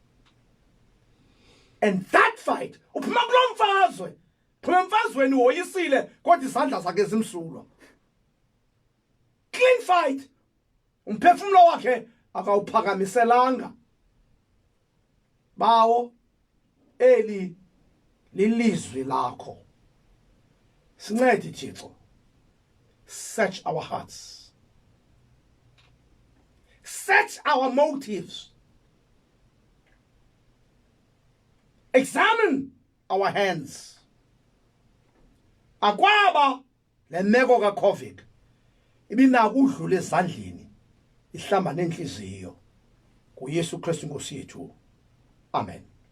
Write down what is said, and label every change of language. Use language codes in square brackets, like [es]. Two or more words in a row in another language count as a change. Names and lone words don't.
[en] And that fight [xh] uphuma kulomfazwe phuma emfazweni woyisile kodwa izandla zakhe zimsulwa. [en] Clean fight [xh] umphefumulo wakhe akawuphakamiselanga. Bawo eli lilizwi lakho sincede Thixo. [en] Search our hearts, search our motives, examine our hands. [xh] Akwaba le meko ka-COVID ibinako udlula ezandleni ihlamba nenhliziyo kuYesu Kristu Nkosi yethu. Amen.